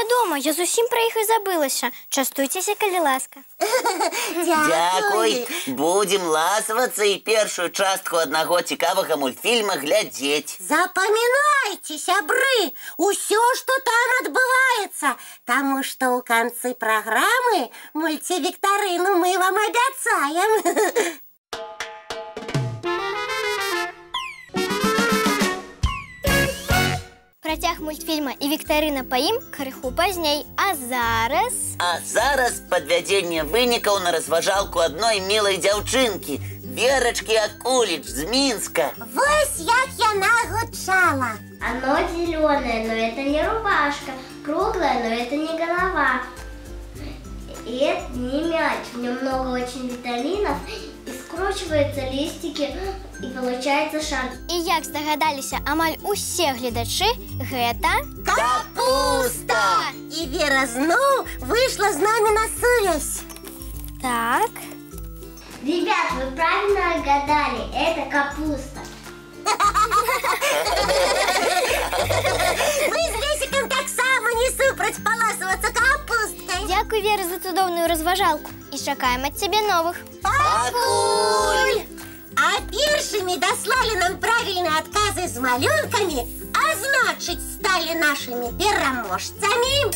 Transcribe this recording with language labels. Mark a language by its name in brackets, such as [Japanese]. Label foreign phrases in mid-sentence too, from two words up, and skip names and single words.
[Belarusian] Мама, я зусім про іх і забылася. Частуйцеся, калі ласка. Дякуй. Будем ласавацца і першую частку аднаго цікавага мультфільма глядзець. [Russian] Запоминайте, [Belarusian] сябры, усё, [Russian] что там отбывается, потому что у концы программы мультивикторину мы вам обяцаем. [Belarusian] Працяг мультфільма і віктарына па ім крыху пазней. А зараз падвядзенне вынікаў на разважалку адной мілай дзяўчынкі, Верачкі Акуліч з Мінска. Вось як яна гучала. [Russian] Оно зеленое, но это не рубашка. Круглое, но это не голова. И это не мяч. В нем много очень витаминов. И скручиваются листики, и получается шар. [Belarusian] І як здагадаліся амаль усе гледачы, гэта Капуста! [Russian] И Вера зноў вышла з нами на связь. Так. Ребят, вы правильно отгадали. Это капуста. [Belarusian] Мы з Лесиком так само не супраць паласавацца капусткай. Дзякуй, Вера, за цудоўную разважалку. І чакаем ад цябе новых. Пакуль! А першымі даслалі нам правільныя адказы з малюнкамі, а значыць, сталі нашымі пераможцамі